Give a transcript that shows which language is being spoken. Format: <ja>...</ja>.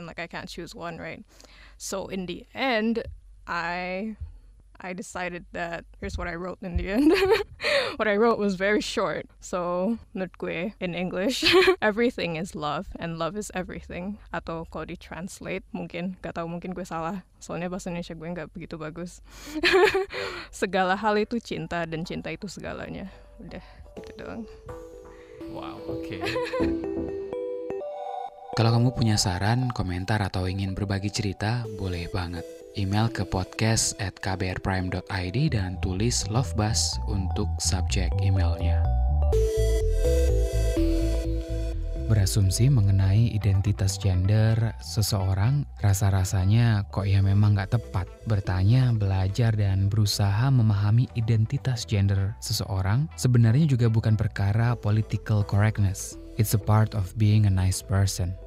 <en>And like I can't choose one, right? So in the end, I decided that here's what I wrote in the end. What I wrote was very short. So,</en> <id>menurut gue,</id> <en>in English, everything is love and love is everything.</en> <id>Atau kalau di-translate, mungkin, gak tahu, mungkin gue salah. Soalnya bahasa Indonesia gue gak begitu bagus. Segala hal itu cinta dan cinta itu segalanya. Udah, gitu doang. Wow, oke. Kalau kamu punya saran, komentar, atau ingin berbagi cerita, boleh banget. Email ke podcast@kbrprime.id dan tulis Love Buzz untuk subjek emailnya. Berasumsi mengenai identitas gender seseorang, rasa-rasanya kok ya memang gak tepat. Bertanya, belajar, dan berusaha memahami identitas gender seseorang sebenarnya juga bukan perkara political correctness.</id> <en>It's a part of being a nice person.</en>